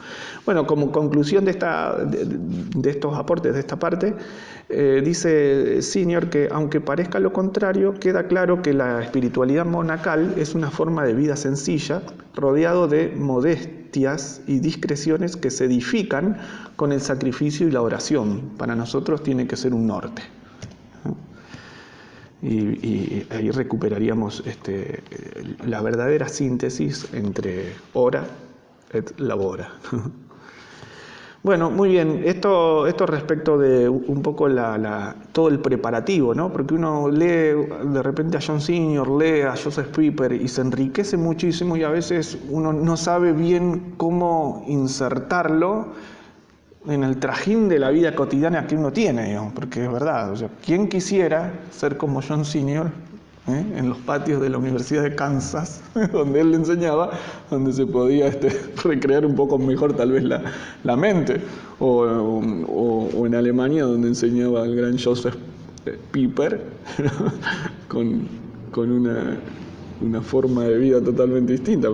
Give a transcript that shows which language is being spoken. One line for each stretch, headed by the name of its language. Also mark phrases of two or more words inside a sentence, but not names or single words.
Spanish: Bueno, como conclusión de estos aportes, de esta parte, dice Signor que aunque parezca lo contrario, queda claro que la espiritualidad monacal es una forma de vida sencilla, rodeado de modestias y discreciones que se edifican con el sacrificio y la oración. Para nosotros tiene que ser un norte, ¿no? Y ahí recuperaríamos la verdadera síntesis entre
Latin: ora et labora.
Spanish: Bueno, muy bien, esto respecto de un poco todo el preparativo, ¿no? Porque uno lee de repente a John Singer, lee a Joseph Pieper y se enriquece muchísimo y a veces uno no sabe bien cómo insertarlo en el trajín de la vida cotidiana que uno tiene, digamos, porque es verdad, o sea, ¿quién quisiera ser como John Singer en los patios de la Universidad de Kansas, donde él le enseñaba, donde se podía recrear un poco mejor tal vez la mente, o en Alemania, donde enseñaba el gran Joseph Pieper, con una forma de vida totalmente distinta?